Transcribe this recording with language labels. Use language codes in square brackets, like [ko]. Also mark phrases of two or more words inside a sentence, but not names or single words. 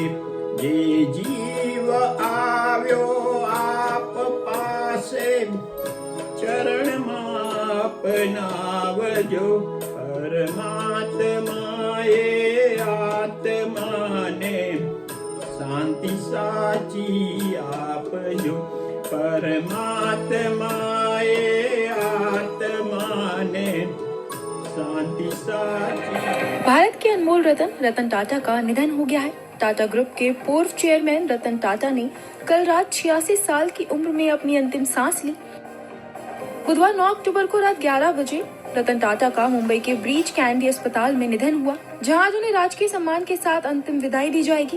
[gu] જે જીવ આવ્યો આપ પાસે, ચરણ અપનાવજો, પરમાત્માએ આત્માને શાંતિ સાચી આપજો, પરમાત્માએ આત્માને શાંતિ સાચી। [hi] भारत के अनमोल रतन रतन टाटा का निधन हो गया है। टाटा ग्रुप के पूर्व चेयरमैन रतन टाटा ने कल रात 86 साल की उम्र में अपनी अंतिम सांस ली। बुधवार 9 अक्टूबर को रात 11 बजे रतन टाटा का मुंबई के ब्रीच कैंडी अस्पताल में निधन हुआ, जहां आज उन्हें राजकीय सम्मान के साथ अंतिम विदाई दी जाएगी।